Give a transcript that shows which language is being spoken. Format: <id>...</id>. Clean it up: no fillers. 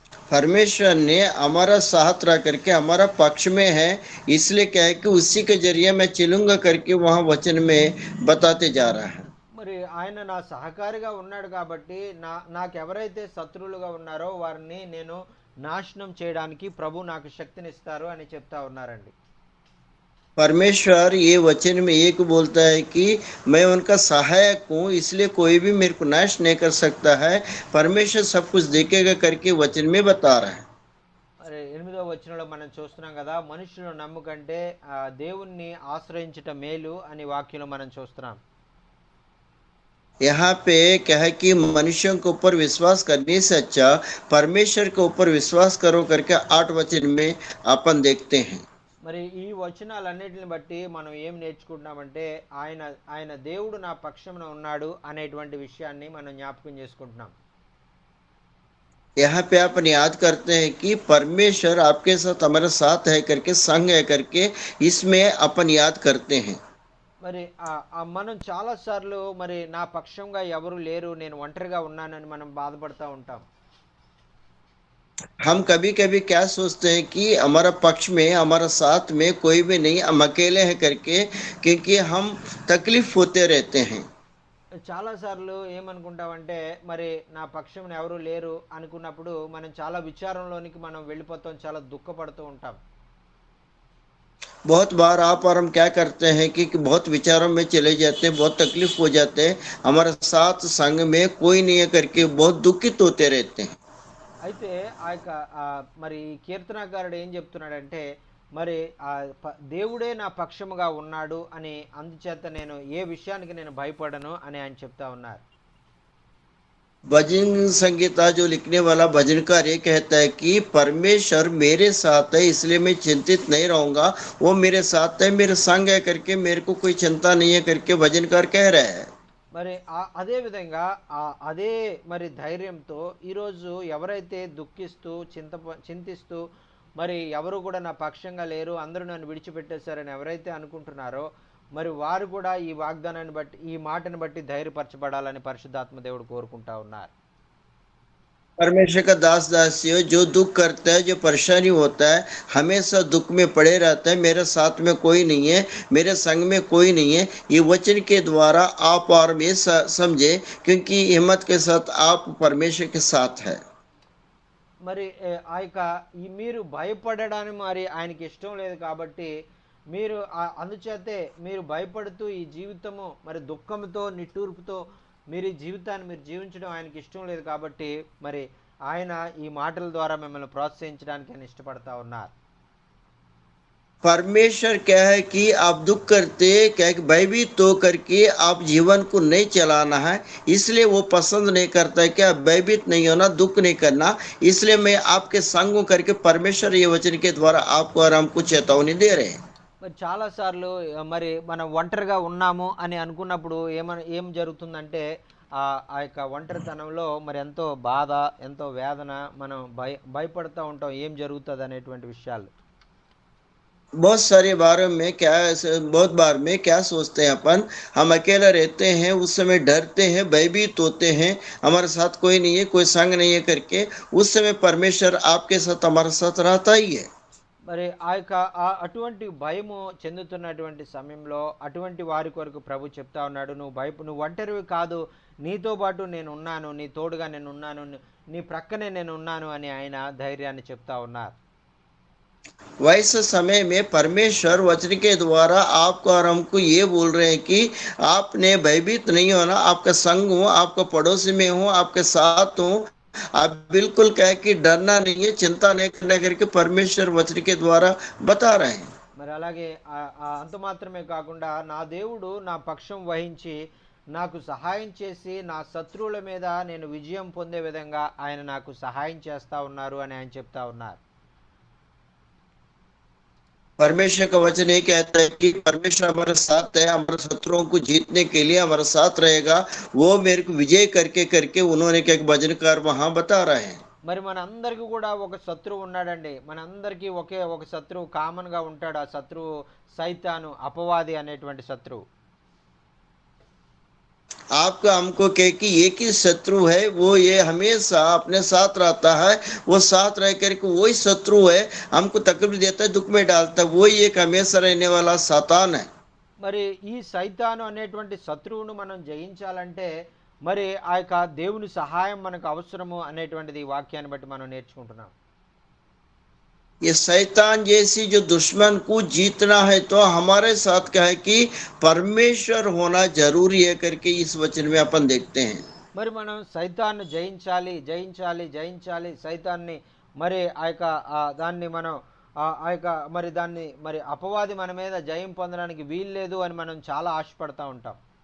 <hi>परमेश्वर ने हमारा साथ रह करके हमारा पक्ष में है, इसलिए क्या है कि उसी के जरिए मैं चलूंगा करके वहां वचन में बताते जा रहा है।</hi> <te>మరి ఆయన నా సహకారిగా ఉన్నాడు కాబట్టి నాకెవరైతే శత్రువులుగా ఉన్నారో వారిని నేను నాశనం చేయడానికి ప్రభు నాకు శక్తినిస్తారు అని చెప్తా ఉన్నారండి.</te> <hi>परमेश्वर ये वचन में एक बोलता है कि मैं उनका सहायक हूँ, इसलिए कोई भी मेरे को नाश नहीं कर सकता है, परमेश्वर सब कुछ देखेगा करके वचन में बता रहा है।</hi> <te>అరే 8వ వచనంలో మనం చూస్తున్నాం కదా, మనుషులు నమ్ముకంటే దేవుణ్ణి ఆశ్రయించుట మేలు అని వాక్యంలో మనం చూస్తున్నాం.</te> <hi>यहाँ पे क्या है कि मनुष्यों के ऊपर विश्वास करने से अच्छा परमेश्वर के ऊपर विश्वास करो करके 8 वचन में अपन देखते हैं।</hi> <te>మరి ఈ వచనాలన్నిటిని బట్టి మనం ఏం నేర్చుకుంటున్నామంటే ఆయన ఆయన దేవుడు నా పక్షమున ఉన్నాడు అనేటువంటి విషయాన్ని మనం జ్ఞాపకం చేసుకుంటున్నాం.</te> <hi>यहाँ पे अपन याद करते हैं कि परमेश्वर आपके साथ हमारे साथ है करके संग है करके इसमें अपन याद करते हैं।</hi> <te>మరి మనం చాలా సార్లు మరి నా పక్షంగా ఎవరు లేరు, నేను ఒంటరిగా ఉన్నానని మనం బాధపడతా ఉంటాం.</te> <hi>हम कभी कभी क्या सोचते हैं कि हमारा पक्ष में हमारा साथ में कोई भी नहीं, हम अकेले हैं करके, क्योंकि हम तकलीफ होते रहते हैं।</hi> <te>చాలా సార్లు ఏమనుకుంటామంటే మరి నా పక్షం ఎవరు లేరు అనుకున్నప్పుడు మనం చాలా విచారంలోనికి మనం వెళ్ళిపోతాం, చాలా దుఃఖపడుతూ ఉంటాం.</te> <hi>बहुत बार आप और हम क्या करते हैं कि बहुत विचारों में चले जाते हैं, बहुत तकलीफ हो जाते हैं, हमारे साथ संग में कोई नहीं है करके बहुत दुखित होते रहते हैं।</hi> <te>అయితే ఆ యొక్క మరి కీర్తనాకారుడు ఏం చెప్తున్నాడంటే మరి దేవుడే నా పక్షముగా ఉన్నాడు అని, అందుచేత నేను ఏ విషయానికి నేను భయపడను అని ఆయన చెప్తా ఉన్నారు.</te> <hi>भजन संगीता जो लिखने वाला भजनकार ये कहता है कि परमेश्वर मेरे साथ है, इसलिए मैं चिंतित नहीं रहूंगा, वो मेरे साथ है, मेरे संग है करके मेरे को कोई चिंता नहीं है करके भजनकार कह रहा है।</hi> <te>మరి అదే విధంగా అదే మరి ధైర్యంతో ఈరోజు ఎవరైతే దుఃఖిస్తూ చింతిస్తూ మరి ఎవరు కూడా నా పక్షంగా లేరు, అందరూ నన్ను విడిచిపెట్టేశారని ఎవరైతే అనుకుంటున్నారో మరి వారు కూడా ఈ వాగ్దానాన్ని బట్టి, ఈ మాటను బట్టి ధైర్యపరచబడాలని పరిశుద్ధాత్మ దేవుడు కోరుకుంటా ఉన్నారు.</te> <hi>परमेश्वर का दास दासियों, जो दुख करता है, जो परेशानी होता है, हमेशा दुख में पड़े रहता है, मेरे साथ में कोई नहीं है, मेरे संग में कोई नहीं है, ये वचन के द्वारा आप और मैं समझे, क्योंकि हिम्मत के साथ आप परमेश्वर के साथ है।</hi> <te>మరి ఆ యొక్క మీరు భయపడడానికి మరి ఆయనకి ఇష్టం లేదు కాబట్టి మీరు అందుచేతే మీరు భయపడుతూ ఈ జీవితము మరి దుఃఖంతో నిట్టూర్పుతో మీరు ఈ జీవితాన్ని మీరు జీవించడం ఆయనకి ఇష్టం లేదు కాబట్టి మరి ఆయన ఈ మాటల ద్వారా మిమ్మల్ని ప్రోత్సహించడానికి ఆయన ఇష్టపడతా ఉన్నారు.</te> <hi>परमेश्वर क्या है कि आप दुख करते क्या कि भयभीत तो करके आप जीवन को नहीं चलाना है, इसलिए वो पसंद नहीं करता है कि आप भयभीत नहीं होना, दुख नहीं करना, इसलिए मैं आपके संग करके परमेश्वर ये वचन के द्वारा आपको और हमको चेतावनी दे रहे हैं।</hi> <te>మరి చాలాసార్లు మరి మనం ఒంటరిగా ఉన్నాము అని అనుకున్నప్పుడు ఏం జరుగుతుందంటే ఆ యొక్క ఒంటరితనంలో మరి ఎంతో బాధ, ఎంతో వేదన, మనం భయపడుతూ ఉంటాం ఏం జరుగుతుంది అనేటువంటి విషయాలు.</te> <hi>बहुत सारे बारों में क्या, बहुत बार में क्या सोचते हैं अपन, हम अकेला रहते हैं, उस समय डरते हैं, भयभीत होते हैं, हमारे साथ कोई नहीं है, कोई संग नहीं है करके, उस समय परमेश्वर आपके साथ हमारे साथ रहता ही है।</hi> <te>మరి ఆ యొక్క అటువంటి భయము చెందుతున్నటువంటి సమయంలో అటువంటి వారి కొరకు ప్రభు చెప్తా ఉన్నాడు, నువ్వు ఒంటరివి కాదు, నీతో పాటు నేను ఉన్నాను, నీ తోడుగా నేను ఉన్నాను, నీ ప్రక్కనే నేను ఉన్నాను అని ఆయన ధైర్యాన్ని చెప్తా ఉన్నారు.</te> <hi>वैसे समय में परमेश्वर वचन के द्वारा आपको और हमको ये बोल रहे हैं कि आपने भयभीत नहीं होना, आपका संग हूँ, आपका पड़ोसी में हूँ, आपके साथ हूँ, आप बिल्कुल कहे कि डरना नहीं है, चिंता नहीं करना करके परमेश्वर वचन के द्वारा बता रहे हैं।</hi> <te>మరి అలాగే అంత మాత్రమే కాకుండా నా దేవుడు నా పక్షం వహించి నాకు సహాయం చేసి నా శత్రువుల మీద నేను విజయం పొందే విధంగా ఆయన నాకు సహాయం చేస్తా ఉన్నారు అని ఆయన చెప్తా ఉన్నారు.</te> <hi>परमेश्वर का वचन ये कहता है कि परमेश्वर हमारे साथ है, हमारे शत्रुओं को जीतने के लिए हमारे साथ रहेगा, वो मेरे को विजय करके करके उन्होंने क्या एक भजनकार वहां बता रहे हैं।</hi> <te>మరి మనందరికీ కూడా ఒక శత్రువు ఉన్నాడండి. మనందరికీ ఒకే ఒక శత్రువు కామన్గా ఉంటాడు. ఆ శత్రువు సైతాను, అపవాది అనేటువంటి శత్రువు.</te> <hi>आपका हमको कह कि एक ही शत्रु है, वो ये हमेशा अपने साथ रहता है, वो साथ रह करके वही शत्रु है, हमको तकलीफ देता है, दुख में डालता है, वही एक हमेशा रहने वाला सातान है।</hi> <te>మరి ఈ సైతాను అనేటువంటి శత్రువును మనం జయించాలంటే మరి ఆ యొక్క దేవుని సహాయం మనకు అవసరము అనేటువంటిది ఈ వాక్యాన్ని బట్టి మనం నేర్చుకుంటున్నాం.</te> <hi>ये शैतान जैसी जो दुश्मन को जीतना है तो हमारे साथ क्या है कि परमेश्वर होना जरूरी है करके इस वचन में अपन देखते हैं।</hi> <te>మరి మనం సైతాన్ని జయించాలి, జయించాలి, జయించాలి. సైతాన్ని మరి ఆ యొక్క దాన్ని మనం ఆ యొక్క మరి దాన్ని మరి అపవాది మన మీద జయం పొందడానికి వీల్లేదు అని మనం చాలా ఆశపడతా ఉంటాం.</te>